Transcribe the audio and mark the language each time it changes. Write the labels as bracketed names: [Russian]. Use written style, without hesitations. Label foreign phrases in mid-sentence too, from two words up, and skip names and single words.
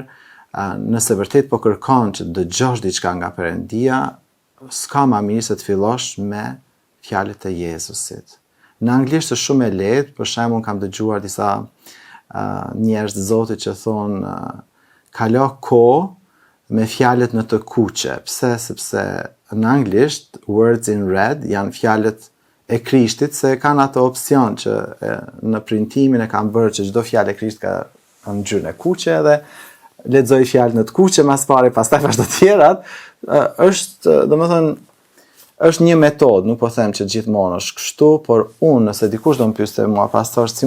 [Albanian] Nëse vërtet po kërkon që dëgjosh diçka nga Perëndia, s'ka më mirë se të fillosh me fjalët e Jezusit. Në anglisht është shumë e lehtë, për shembull kam dëgjuar disa njerëz të Zotit që thonë kalo kohë me fjalët në të kuqe. Pse? Sepse në anglisht [English] words in red [Albanian] janë fjalët e Krishtit, se kanë ato opsion që në printimin e kanë bërë që çdo fjalë e Krishtit ka në ngjyrën e kuqe dhe lexoj fjalë në të kuqe mas pari, pastaj vazhdo tjerat. Është, domethënë, është një metodë, nuk po them që gjithmonë është kështu, por unë nëse dikush do më pyeste mua, pastor, si